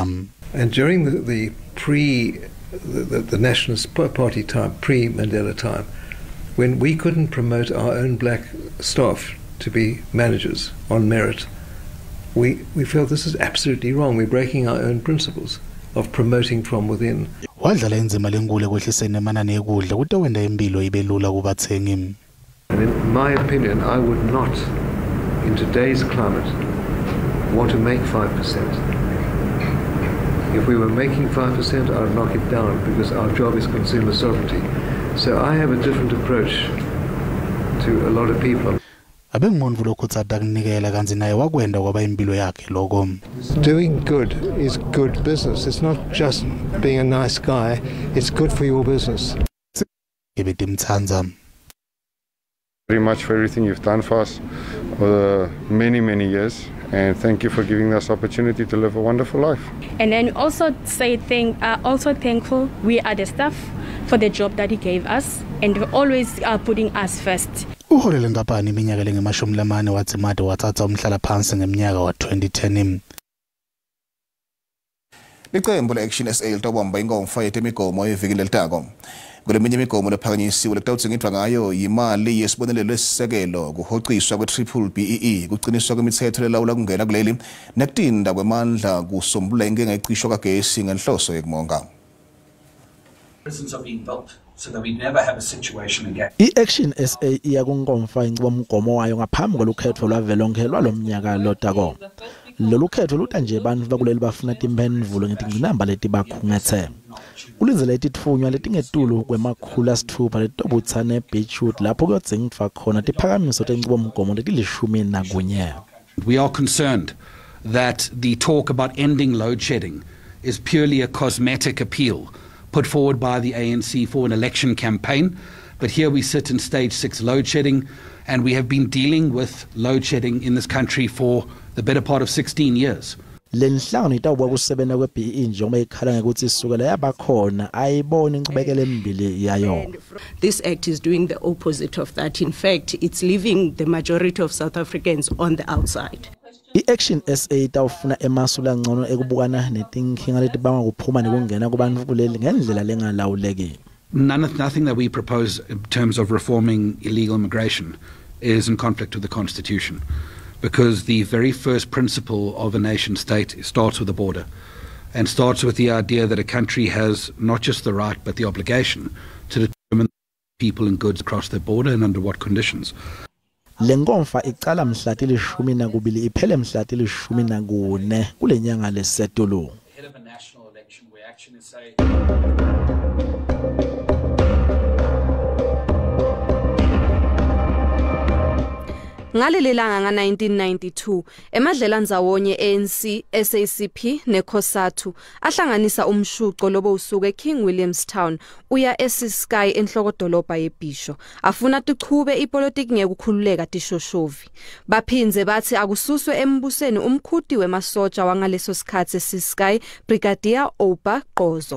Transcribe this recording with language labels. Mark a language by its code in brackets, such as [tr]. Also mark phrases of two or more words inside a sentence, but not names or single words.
[en] And during the Nationalist Party time, pre-Mandela time, when we couldn't promote our own black staff to be managers on merit, we felt this is absolutely wrong. We're breaking our own principles of promoting from within. [ss] Wadlala inzima lenkulu ekwehliseni emanani ekudla kutawenda impilo ibe lula kubathengi. [en] And in my opinion, I would not, in today's climate, want to make 5%. If we were making 5%, I would knock it down because our job is consumer sovereignty. So I have a different approach to a lot of people. [ss] Abengumuntu lokutsa takunikela kanzi naye wakwenda kwaba impilo yakhe lokho. [en] Doing good is good business. It's not just being a nice guy, it's good for your business. [ss] Tindzaba. [en] Very much for everything you've done for us over many years, and thank you for giving us opportunity to live a wonderful life. And then also also thankful we are the staff for the job that he gave us, and always putting us first. [ss] Uholele inkampani iminyaka lengemashumi lamane wathi made wathatha umhlala phansi ngeminyaka wa 2010. Iqembu le-Action SA litawubamba inkomfa yetemigomo evikini elitako. Kuleminye imigomo lephakanyisiwe lekutawudzingidwa ngayo yimali yesibonelelo esisekelo kuhociswa kwe-BBBEE kuqiniswa kwemithetho lelawula kungena kuleli nekutinda kwemandla kusombulula inkinga ecisho kagesi ngenhloso yekumonga. [en] Prisons are being built so that we never have a situation again. [ss] I-Action SA iya kunkomfa inqubomgomo wayo ngaphambi kolukhetho lwavelonke lwalomnyaka lotako. Lolu khetho luta nje abantu bakuleli bafuna timphendvulo ngetingcinamba leti bakhungethe. Kulinzela ititfunywa letingetulu kwemakhulu asithupha letobutsa ne-Beachwood lapho kuyodzingidwa khona tiphakamiso tenqubomgomo letilishumi nakunye. [en] We are concerned that the talk about ending load shedding is purely a cosmetic appeal put forward by the ANC for an election campaign. But here we sit in stage 6 load shedding, and we have been dealing with load shedding in this country for the better part of 16 years. [ss] Lenhlangano itawuba kusebenza kwe-BEE njengoba ikhala ngekuthi isukela yabakhona ayibona inqubekela embili yayo. [en] This act is doing the opposite of that. In fact, it's leaving the majority of South Africans on the outside. [ss] I-Action SA itawufuna emasu langcono ekubukana netinkinga leti bangakuphuma nekungena kubantu kuleli ngendlela lengalawuleki. [en] Nothing that we propose in terms of reforming illegal immigration is in conflict with the Constitution, because the very first principle of a nation state starts with the border and starts with the idea that a country has not just the right but the obligation to determine people and goods across their border and under what conditions. [ss] Lenkomfa iqala mhla tilishumi nakubili iphele mhla tilishumi nakune kule nyanga lesetulu. Ngalilelanga nga-1992 emadlelandzawonye ANC, SACP neCOSATU ahlanganisa umshuqo lobo usuke King Williamstown uya eSisky enhlokodolobha yeBhisho afuna tichube ipolitiki ngekukhululeka tishoshovi. Baphinze bathi akususwe embusweni umkhuti wemasotsha wangaleso sikhathi eSisky Brigadier Opa Qozo.